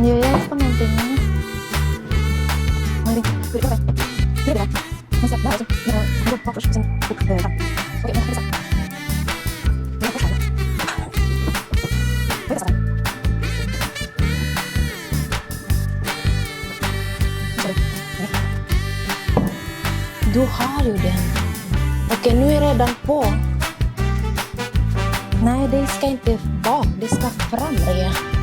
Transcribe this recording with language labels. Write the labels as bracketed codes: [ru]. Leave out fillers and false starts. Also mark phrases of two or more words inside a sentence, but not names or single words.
[id] guys penontonnya. Mari kita lihat. Masih ada sih. Aku fokus sini. Oke, bisa. [sv] Du har ju den. Okej, nu är redan på. Nej, det ska inte bak, det ska fram det.